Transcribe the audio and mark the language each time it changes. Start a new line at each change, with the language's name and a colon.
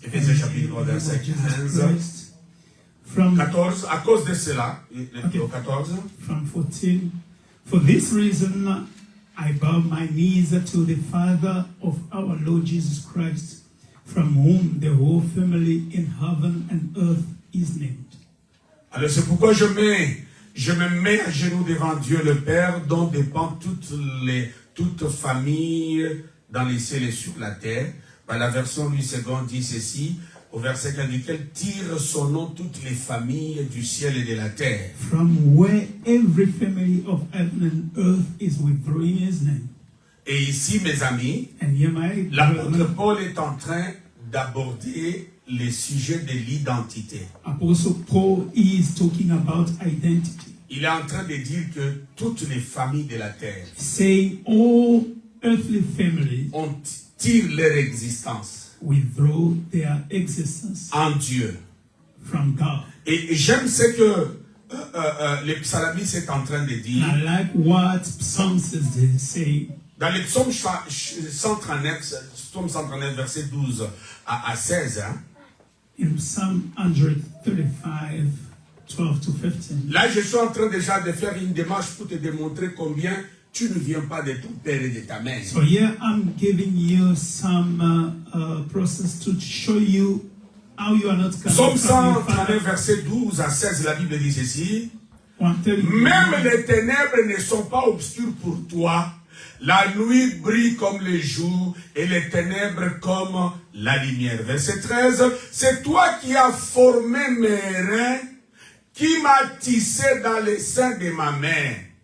French: Éphésiens chapitre 3, verset 15. 14, à cause de cela,
English: Okay. 14. From 14. For this reason, I bow my knees to the Father of our Lord Jesus Christ, from whom the whole family in heaven and earth is named.
French: Alors c'est pourquoi je me mets à genoux devant Dieu le Père, dont dépend toute famille dans les cieux et sur la terre. Par la version Louis II dit ceci, au verset 15, duquel tire son nom toutes les familles du ciel et de la terre.
English: From where every family of heaven and earth is withdrawing his name.
French: Et ici, mes amis,
English: And here my
French: l'apôtre Paul est en train d'aborder les sujets de l'identité.
English: Apostle Paul is talking about identity.
French: Il est en train de dire que toutes les familles de la terre
English: Saying all earthly families
French: tirent leur existence
English: withdraw their existence
French: en Dieu.
English: from God.
French: Et j'aime ce que le psalmiste est en train de dire.
English: I like what Psalms is saying.
French: Dans le psaume 139, verset 12 à 16, hein,
English: In Psalm 135, 12 to 15.
French: là je suis en train déjà de faire une démarche pour te démontrer combien tu ne viens pas de ton père et de ta mère.
English: So here I'm giving you some process to show you how you are not coming
French: Psaume
English: from your
French: 139,
English: father.
French: verset 12 à 16, la Bible dit ceci.
English: 130.
French: Même les ténèbres ne sont pas obscures pour toi. La nuit brille comme le jour et les ténèbres comme la lumière. Verset 13. C'est toi qui as formé mes reins, qui m'as tissé dans les seins de ma mère.